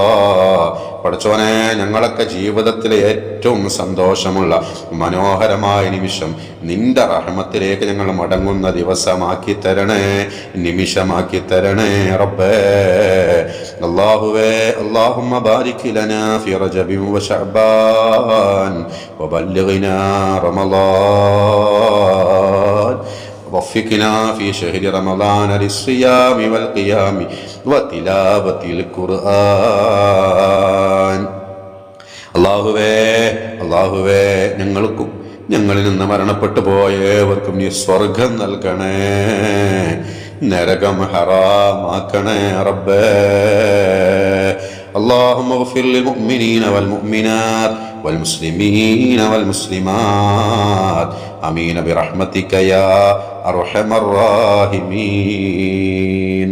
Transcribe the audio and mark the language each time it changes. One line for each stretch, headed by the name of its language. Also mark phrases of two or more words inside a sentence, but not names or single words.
Malayalam: പടച്ചോനെ, ഞങ്ങളൊക്കെ ജീവിതത്തിലെ ഏറ്റവും സന്തോഷമുള്ള മനോഹരമായ നിമിഷം നിന്റെ റഹ്മത്തിലേക്ക് ഞങ്ങൾ മടങ്ങുന്ന ദിവസമാക്കി തരണേ, നിമിഷമാക്കി തരണേ റബ്ബേ.
Arabic: അല്ലാഹുവേ, اللهم بارك لنا في رجب و شعبان وبلغنا رمضان وفقنا في شهر رمضان للصيام والقيام وتلاوة القرآن.
Malayalam: അല്ലാഹുവേ, ഞങ്ങൾക്കും ഞങ്ങളിൽ നിന്ന് മരണപ്പെട്ടു പോയവർക്കും നീ സ്വർഗം നൽകണേ, നരകം ഹറാമാക്കണേ റബ്ബേ.
Arabic: اللهم اغفر للمؤمنين والمؤمنات والمسلمين والمسلمات آمين برحمتك يا أرحم الراحمين.